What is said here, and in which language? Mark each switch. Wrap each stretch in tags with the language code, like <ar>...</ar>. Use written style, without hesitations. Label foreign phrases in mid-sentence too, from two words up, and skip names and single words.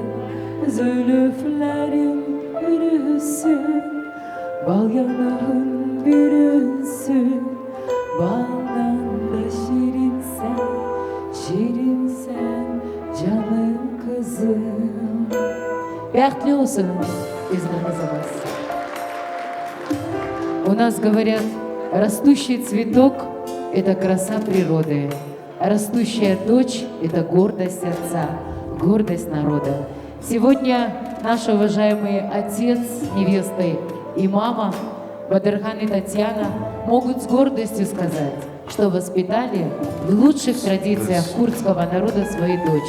<az>Zülüflerin bürüsün, bal yanağın bürünsün. Baldan da şirinsen, şirinsen canım kızım. Бяхтли olsun bizim kızımız.</az> <ru>У нас говорят, растущий цветок – это краса природы, растущая дочь – это гордость отца, гордость народа. Сегодня наши уважаемые отец невесты и мама Бадырхан и Татьяна могут с гордостью сказать, что воспитали в лучших традициях курдского народа свою дочь.</ru>